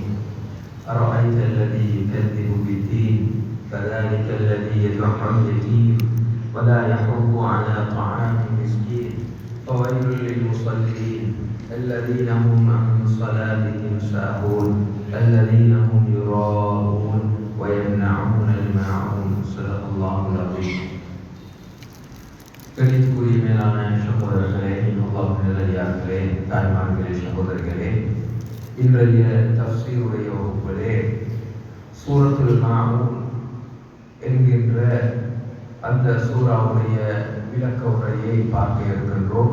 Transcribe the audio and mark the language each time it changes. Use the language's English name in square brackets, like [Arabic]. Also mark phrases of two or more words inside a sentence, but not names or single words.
[Arabic] أرأيت الذي يكذب بالدين فذلك الذي يدع اليتيم ولا يحض على طعام المسكين فويل للمصلين الذين هم عن صلاتهم ساهون الذين هم يراءون ويمنعون الماعون. صدق الله العظيم. [Tamil] கணித்துக்குரிய மேலான சகோதரர்களே, அல்லாஹ்வின் நல்லடியார்களே, தாய்மார்களே, சகோதரர்களே, இன்றைய தஃசீருடைய வகுப்பிலே சூரத்துல் மாஊன் என்கின்ற அந்த சூராவுடைய விளக்க உரையை பார்க்க இருக்கின்றோம்.